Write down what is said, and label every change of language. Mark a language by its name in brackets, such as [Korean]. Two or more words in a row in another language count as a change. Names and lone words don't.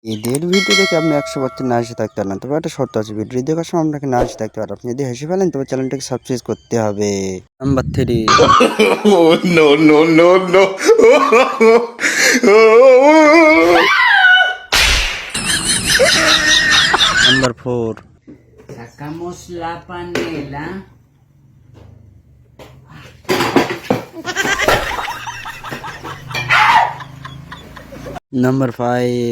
[Bangla] ঈদের ভিডিও দেখে আপনি 100% না হেসে থাকতে পারেন, তবে একটা শর্ত আছে, ভিডিও দেখার সময় আপনাকে না হেসে থাকতে পারেন। আপনি যদি হেসে ফেলেন তবে চ্যানেলটাকে সাবস্ক্রাইব করতে হবে। নাম্বার 3, [English] Oh, no, no, no, no. [Bangla] নাম্বার 4, [Spanish] Sacamos la panela. [Bangla] নাম্বার 5,